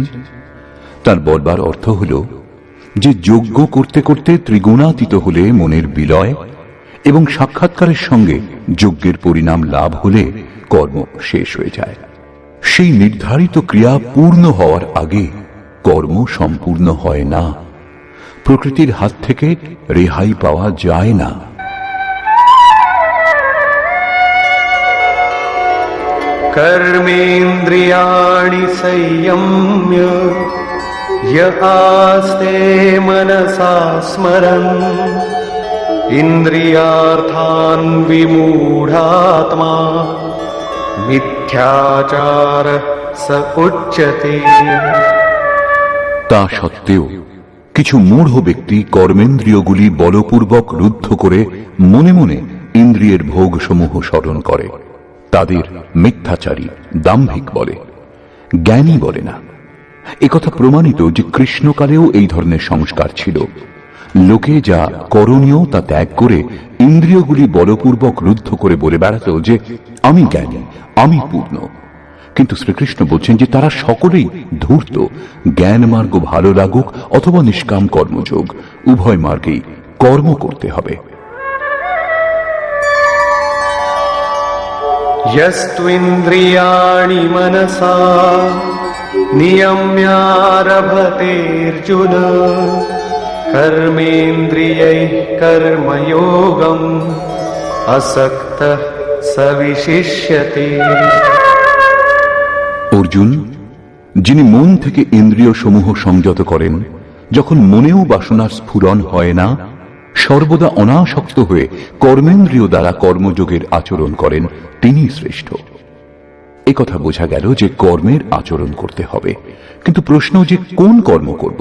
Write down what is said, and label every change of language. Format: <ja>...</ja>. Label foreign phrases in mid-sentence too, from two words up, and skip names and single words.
<bn>তার বলবার অর্থ হল যে যজ্ঞ করতে করতে ত্রিগুণাতীত হলে মনের বিলয় এবং সাক্ষাৎকারের সঙ্গে যজ্ঞের পরিণাম লাভ হলে কর্ম শেষ হয়ে যায়। সেই নির্ধারিত ক্রিয়া পূর্ণ হওয়ার আগে কর্ম সম্পূর্ণ হয় না। প্রকৃতির হাত থেকে রেহাই পাওয়া যায় না।</bn> <sa>कर्मेन्द्रियाणि संयम्य य आस्ते मनसा स्मरन् इन्द्रियार्थान् विमूढात्मा मिथ्याचार स उच्यते।</sa> <bn>তা সত্ত্বেও কিছু মূঢ় ব্যক্তি কর্মেন্দ্রিয়গুলি বলপূর্বক রুদ্ধ করে মনে মনে ইন্দ্রিয়ের ভোগসমূহ স্মরণ করে। তাদের মিথ্যাচারী, দাম্ভিক বলে, জ্ঞানী বলে না। একথা প্রমাণিত যে কৃষ্ণকালেও এই ধরনের সংস্কার ছিল। লোকে যা করণীয় তা ত্যাগ করে ইন্দ্রিয়গুলি বলপূর্বক রুদ্ধ করে বলে বেড়াত যে আমি জ্ঞানী, আমি পূর্ণ। কিন্তু শ্রীকৃষ্ণ বলছেন যে তারা সকলেই ধূর্ত। জ্ঞান মার্গ ভালো লাগুক অথবা নিষ্কাম কর্মযোগ, উভয় মার্গেই কর্ম করতে হবে।</bn> <sa>यस्त्विन्द्रियाणि मनसा नियम्यारभतेऽर्जुन कर्मेन्द्रियैः कर्मयोगम् असक्तः स विशिष्यते।</sa> <bn>অর্জুন, যিনি মন থেকে ইন্দ্রিয় সমূহ সংযত করেন, যখন মনেও বাসনার স্ফুরণ হয় না, সর্বদা অনাসক্ত হয়ে কর্মেন্দ্রিয় দ্বারা কর্মযোগের আচরণ করেন, তিনি শ্রেষ্ঠ। একথা বোঝা গেল যে কর্মের আচরণ করতে হবে, কিন্তু প্রশ্ন যে কোন কর্ম করব।</bn>